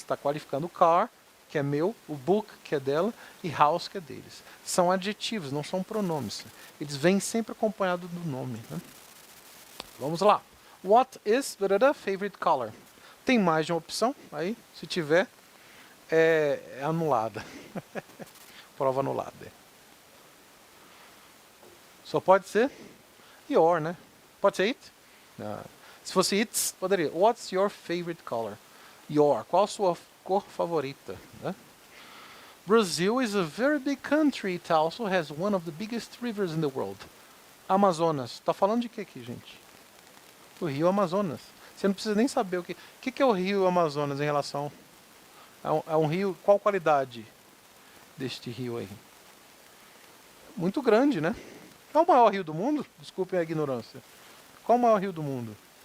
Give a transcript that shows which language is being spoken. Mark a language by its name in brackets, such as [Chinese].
[Portuguese] Está qualificando car, que é meu, o book, que é dela, e house, que é deles. São adjetivos, não são pronomes. Eles vêm sempre acompanhados do nome, né? Vamos lá. [English] What is the favorite color? [Portuguese] Tem mais de uma opção? Aí, se tiver, é anulada. Prova anulada. Só pode ser your, né? Pode ser it? Não. Se fosse it, poderia. [English] What's your favorite color? Your. [Portuguese] Qual a sua cor favorita? Né? [English] Brazil is a very big country. It also has one of the biggest rivers in the world. [Portuguese] Amazonas. Tá falando de que aqui, gente? O rio Amazonas. Você não precisa nem saber o que é o rio Amazonas em relação a um rio. Qual qualidade deste rio aí? Muito grande, né? É o maior rio do mundo? Desculpem a ignorância. Qual o maior rio do mundo?